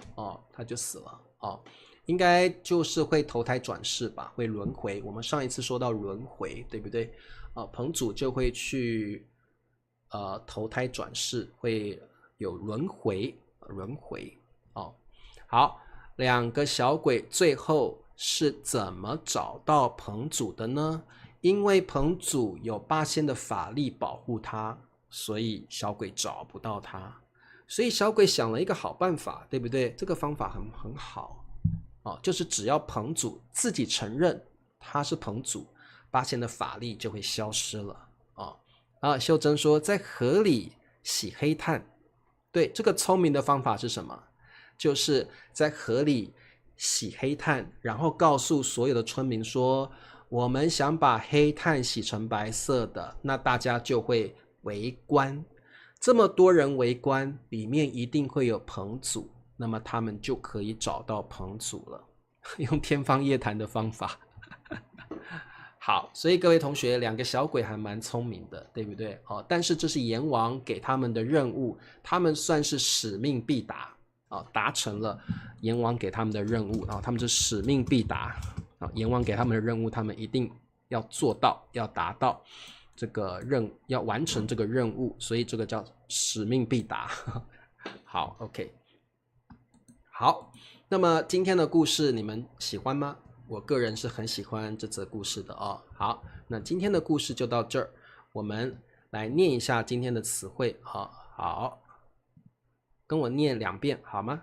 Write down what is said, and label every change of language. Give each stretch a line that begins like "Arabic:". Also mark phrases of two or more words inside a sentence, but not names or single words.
Chinese: 應該就是會投胎轉世吧，會輪迴。我們上一次說到輪迴，對不對？彭祖就會去投胎轉世，會有輪迴。好，兩個小鬼最後是怎麼找到彭祖的呢？因為彭祖有八仙的法力保護他，所以小鬼找不到他。所以小鬼想了一個好辦法，對不對？這個方法很好。就是只要彭祖自己承認他是彭祖，八仙的法力就會消失了。秀珍說在河裡洗黑炭，對，這個聰明的方法是什麼？就是在河裡洗黑炭，然後告訴所有的村民說，我們想把黑炭洗成白色的，那大家就會圍觀，這麼多人圍觀，裡面一定會有彭祖，那麼他們就可以找到彭祖了，用天方夜譚的方法。好，所以各位同學，兩個小鬼還蠻聰明的，對不對？但是這是閻王給他們的任務，他們算是使命必達，達成了閻王給他們的任務，他們是使命必達，閻王給他們的任務，他們一定要做到，要達到這個要完成這個任務，所以這個叫使命必達。好 ，OK。好，那麼今天的故事你們喜歡嗎？我個人是很喜歡這則故事的哦。好，那今天的故事就到這兒，我們來念一下今天的詞彙。好，跟我念2遍好嗎？